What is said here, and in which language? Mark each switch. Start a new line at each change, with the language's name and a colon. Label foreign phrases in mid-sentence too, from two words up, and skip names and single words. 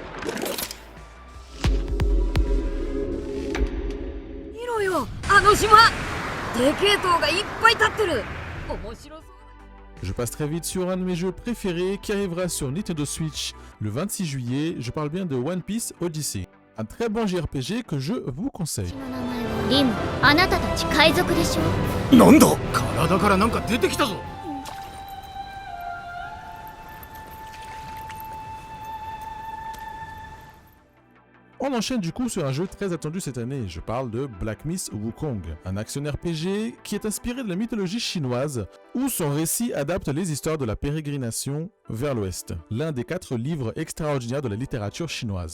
French: Je passe très vite sur un de mes jeux préférés qui arrivera sur Nintendo Switch le 26 juillet, je parle bien de One Piece Odyssey. Un très bon JRPG que je vous conseille.
Japanese: リム、あなたたち海賊でしょ？なんだ？体からなんか出てきたぞ。
French: On enchaîne du coup sur un jeu très attendu cette année, je parle de Black Myth Wukong, un action RPG qui est inspiré de la mythologie chinoise, où son récit adapte les histoires de la pérégrination vers l'ouest, l'un des 4 livres extraordinaires de la littérature chinoise.